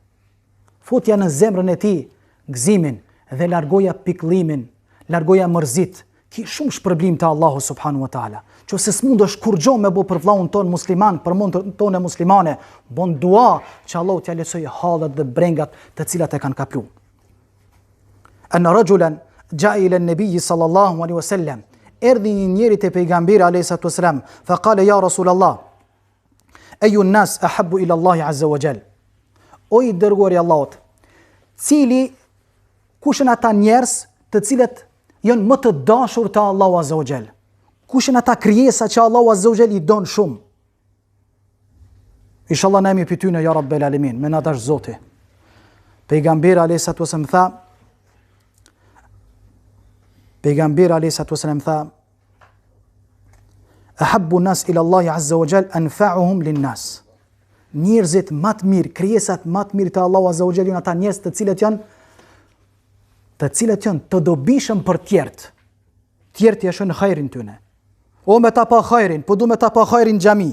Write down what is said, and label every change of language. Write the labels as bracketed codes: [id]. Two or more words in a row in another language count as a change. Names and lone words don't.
[sq] Futja në zemrën e tij gëzimin dhe largoja pikëllimin, largoja mërzit, ki shumë shpërblim të Allahu [ar] سبحانه وتعالى. [sq] Qofse s'mundesh kur gjo me bo për vllahun ton musliman, për montën tonë muslimane, bon dua që Allahu t'ia lehtësojë hallet dhe brengat të cilat e kanë kaplu. [ar] أن رجلا جاء إلى النبي صلى الله عليه وسلم, [sq] erdhi një njeri te pejgamberi [ar] عليه الصلاة والسلام, فقال يا رسول الله أي الناس أحب إلى الله عز وجل. [sq] O i dërguari i Allahut, kush janë ata njerëz të cilët janë më të dashur te Allahu [ar] عز وجل? [sq] Kush janë ata krijesa që Allahu [ar] عز وجل [sq] i don shumë? Inshallah na jemi pyetyn [ar] يا رب العالمين, [sq] me na dash Zoti. Pejgamberi [ar] عليه الصلاة والسلام [sq] tha, [ar] أحب الناس إلى الله عز وجل أنفعهم للناس. [sq] Njerëzit më të mirë, krijesat më të mirë te Allahu [ar] عز وجل [sq] janë ata njerëz të cilët janë të dobishëm për tjertë. Tjertë ja shën hajrin tyne. O me ta pa hajrin, po du me ta pa hajrin xhami.